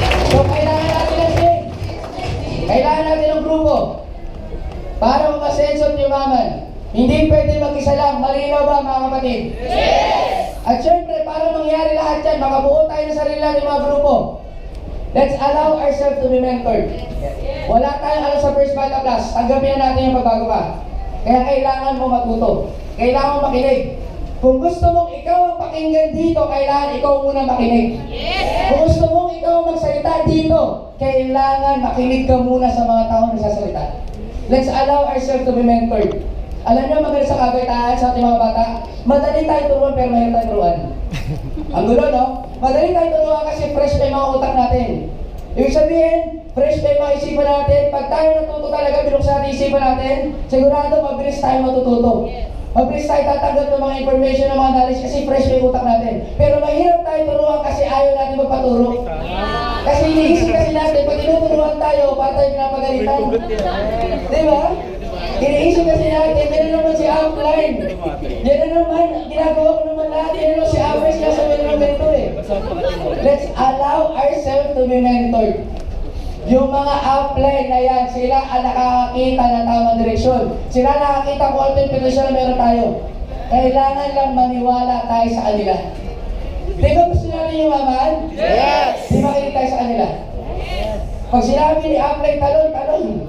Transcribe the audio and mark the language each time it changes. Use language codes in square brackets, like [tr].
[tl] So, kailangan natin ng team. Kailangan natin ng grupo para umasenso at yumaman. Hindi pwede mag-isa lang. Malinaw ba mga kapatid? Yes! At syempre, para mangyari lahat yan, makabuo tayo ng sarili natin mga grupo. [en] Let's allow ourselves to be mentored. [tl] Wala tayong alam sa First Bata Plus. Tanggapin na natin yung pagbago pa. Kaya kailangan mo matuto. Kailangan mo makinig. Kung gusto mong ikaw ang pakinggan dito, kailangan ikaw muna makinig. Yes! Kung gusto mong ikaw magsalita dito, kailangan makinig ka muna sa mga taong nagsasalita. [en] Let's allow ourselves to be mentored. [tl] Alam niyo, magaling sa kagaitaan sa ating mga bata, madali tayo turuan pero mahirap tayo turuan. Ang gulo, no? Madali tayo turuan kasi fresh pa yung mga utak natin. Ibig sabihin, fresh pa yung mga isipan natin. Pag tayo natuto talaga, binuksan natin isipan natin, sigurado mabilis tayo matututo. Mabilis tayo tatanggap ng mga information, ng mga knowledge kasi fresh pa yung utak natin. Pero mahirap tayo turuan kasi ayaw natin magpaturo. Kasi iniisip kasi natin, pag tinuturuan tayo, para tayo pinapagalitan. Di ba? Iniisip kasi natin, yan naman si upline. Yan naman, ginagawa ko naman lahat. Yan naman si upline, sinasabi ng mentor eh. [en] Let's allow ourselves to be mentored. [tl] Yung mga upline na yan, sila ang nakakakita ng tamang direksyon. Sila nakakita kung ano yung posisyon na meron tayo. Kailangan lang maniwala tayo sa kanila. Di ba gusto natin yumaman? [en] Yes! [tl] Di makinig tayo sa kanila? Pag sinabi ni upline, talon, talon.